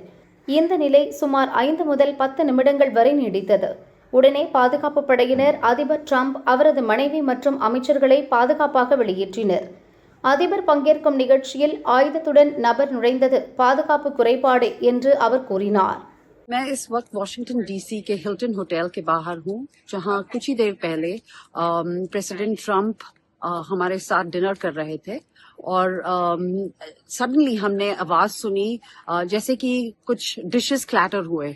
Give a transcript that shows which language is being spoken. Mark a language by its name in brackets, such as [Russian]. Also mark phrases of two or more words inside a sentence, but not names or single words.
[Tamil] இந்த நிலை சுமார் 5 முதல் 10 நிமிடங்கள் வரை நீடித்தது. உடனே பாதுகாப்பு படையினர் அதிபர் ட்ரம்ப், அவரது மனைவி மற்றும் அமைச்சர்களை பாதுகாப்பாக வெளியேற்றினர். அதிபர் பங்கேற்கும் நிகழ்ச்சியில் ஆயுதத்துடன் நபர் நுழைந்தது பாதுகாப்பு குறைபாடு என்று அவர் கூறினார். [Hindi] मैं इस वक्त वॉशिंगटन डीसी के हिल्टन होटल के बाहर हूँ, जहाँ कुछ ही देर पहले प्रेसिडेंट ट्रम्प हमारे साथ डिनर कर रहे थे और सडनली हमने आवाज सुनी जैसे कि कुछ [English] dishes clatter [Hindi] हुए.